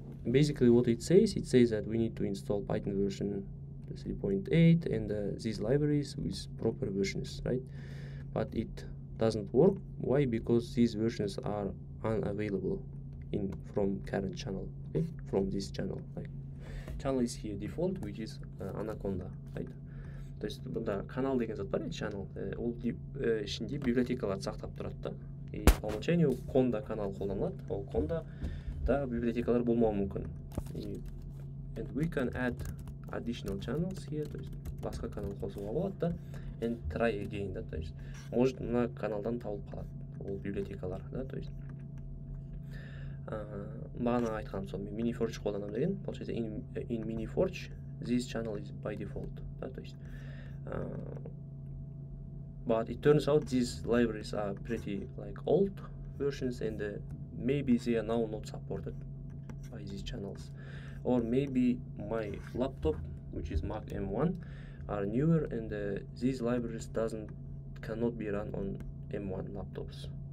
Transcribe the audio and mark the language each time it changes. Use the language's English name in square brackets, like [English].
[English] Basically what it says that we need to install Python version 3.8 and these libraries with proper versions, right? But it doesn't work. Why? Because these versions are unavailable from current channel, okay? From this channel, like channel is here default, which is Anaconda, right? [Kazakh] То есть бұнда канал деген зат бар, channel, ол ішінде библиотекаларды сақтап тұрады да. [Russian] И по умолчанию [Kazakh] conda канал қолданылады, ол conda да библиотекалар болмауы мүмкін. [English] And we can add additional channels here, [Kazakh] то есть басқа канал қосуға болады да, [English] and try again, [Kazakh] да, то есть может мына каналдан табылып қалады ол библиотекалар, да, то есть бағана айтқаным сол, мен mini forge қолданамын деген, получается [English] in mini forge this channel is by default, [Kazakh] да, то есть [English] but it turns out these libraries are pretty like old versions, and maybe they are now not supported by these channels, or maybe my laptop, which is Mac M1, are newer, and these libraries cannot be run on M1 laptops.